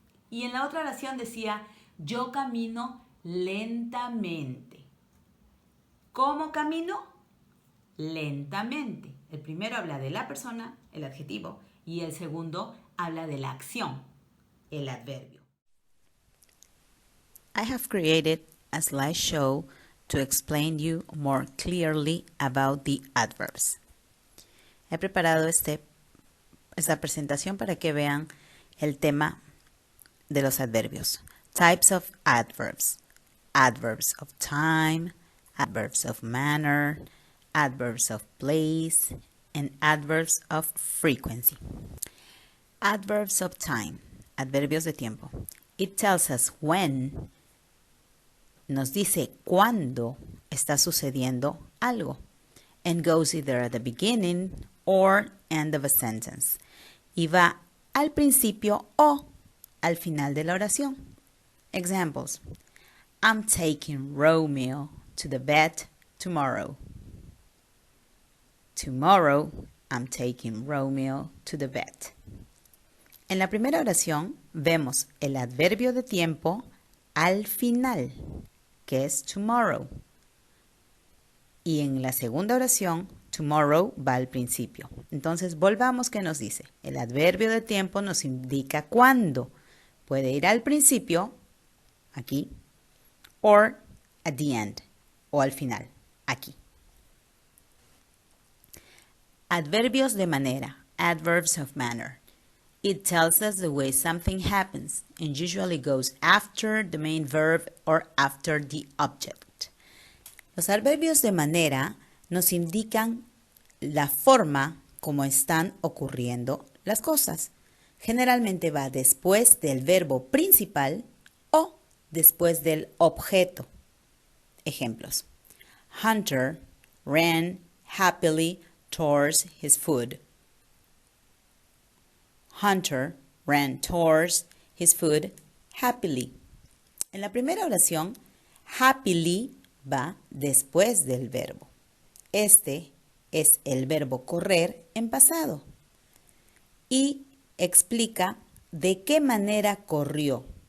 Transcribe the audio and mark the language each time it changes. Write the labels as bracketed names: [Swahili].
[Spanish] Y en la otra oración decía, yo camino lentamente. ¿Cómo camino? Lentamente. El primero habla de la persona, el adjetivo, y el segundo habla de la acción, el adverbio. [English] I have created a slideshow to explain you more clearly about the adverbs. [Spanish] He preparado esta presentación para que vean el tema de los adverbios. [English] Types of adverbs. Adverbs of time, adverbs of manner, adverbs of place, and adverbs of frequency. Adverbs of time. [Spanish] Adverbios de tiempo. [English] It tells us when. [Spanish] Nos dice cuándo está sucediendo algo. [English] And goes either at the beginning or end of a sentence. [Spanish] Y va al principio o al final de la oración. [English] Examples. I'm taking Romeo to the vet tomorrow. Tomorrow, I'm taking Romeo to the vet. [Spanish] En la primera oración vemos el adverbio de tiempo al final, que es tomorrow. Y en la segunda oración, tomorrow va al principio. Entonces, volvamos que nos dice. El adverbio de tiempo nos indica cuándo. Puede ir al principio, aquí, [English] or at the end, [Spanish] o al final, aquí. Adverbios de manera, [English] adverbs of manner. It tells us the way something happens and usually goes after the main verb or after the object. [Spanish] Los adverbios de manera nos indican la forma como están ocurriendo las cosas. Generalmente va después del verbo principal o después del objeto. Ejemplos. [English] Hunter ran happily towards his food. Hunter ran towards his food happily. [Spanish] En la primera oración, happily va después del verbo. Este es el verbo correr en pasado y explica de qué manera corrió.